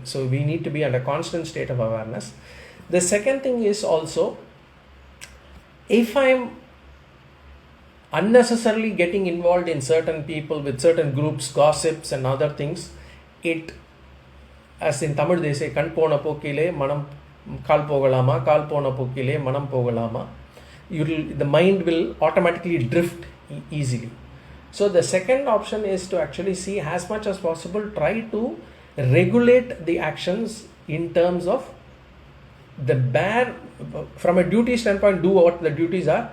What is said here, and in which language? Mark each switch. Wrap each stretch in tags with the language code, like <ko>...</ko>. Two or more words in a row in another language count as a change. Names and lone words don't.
<en>So we need to be at a constant state of awareness. The second thing is also, if I am unnecessarily getting involved in certain people, with certain groups, gossips and other things, it, as in Tamil they say,</en> <ta>கண் போன போக்கிலே மனம் கால் போகலாமா, கால் போன போக்கிலே மனம் போகலாமா,</ta> <en>the mind will automatically drift easily. So the second option is to actually see, as much as possible, try to regulate the actions in terms of from a duty standpoint, do what the duties are.</en>